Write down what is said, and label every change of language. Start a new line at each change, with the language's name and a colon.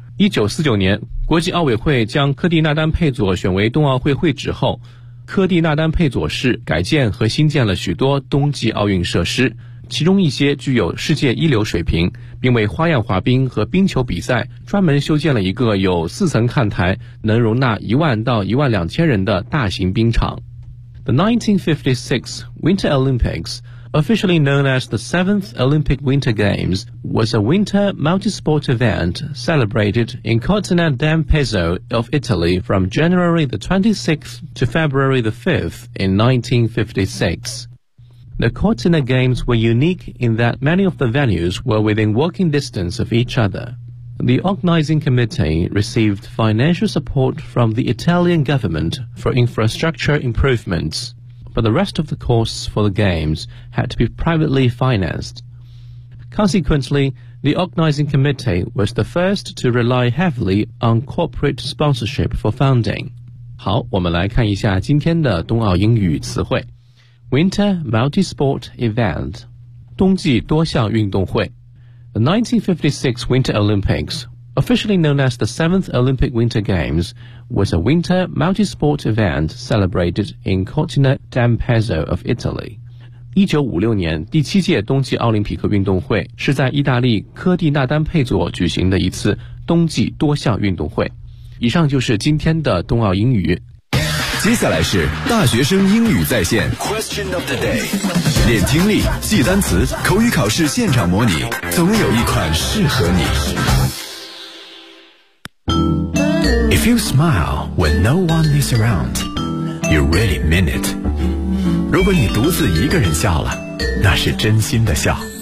Chinese: 1949年国际奥委会将科蒂纳丹佩佐选为冬奥会会址后，科蒂纳丹佩佐市改建和新建了许多冬季奥运设施，其中一些具有世界一流水平，并为花样滑冰和冰球比赛专门修建了一个有四层看台、能容纳1万到12000人的大型冰场。
English: The 1956 Winter Olympics, officially known as the 7th Olympic Winter Games, was a winter multi-sport event celebrated in Cortina d'Ampezzo of Italy from January the 26th to February the 5th in 1956. The Cortina Games were unique in that many of the venues were within walking distance of each other. The organizing committee received financial support from the Italian government for infrastructure improvements, but the rest of the costs for the Games had to be privately financed. Consequently, the organizing committee was the first to rely heavily on corporate sponsorship for funding.
Chinese: 好，我们来看一下今天的冬奥英语词汇。
English: Winter multi-sport event,
Chinese: 冬季多项运动会。
English: The 1956 Winter Olympics, officially known as the 7th Olympic Winter Games, was a winter multi-sport event celebrated in Cortina d'Ampezzo of Italy.
Chinese: 1956年第七届冬季奥林匹克运动会是在意大利科蒂纳丹佩佐举行的一次冬季多项运动会。以上就是今天的冬奥英语。接下来是大学生英语在线
English: Question of the day，
Chinese: 练听力记单词口语考试现场模拟，总有一款适合你。
English: If you smile when no one is around, you really mean it.
Chinese: 如果你独自一个人笑了，那是真心的笑。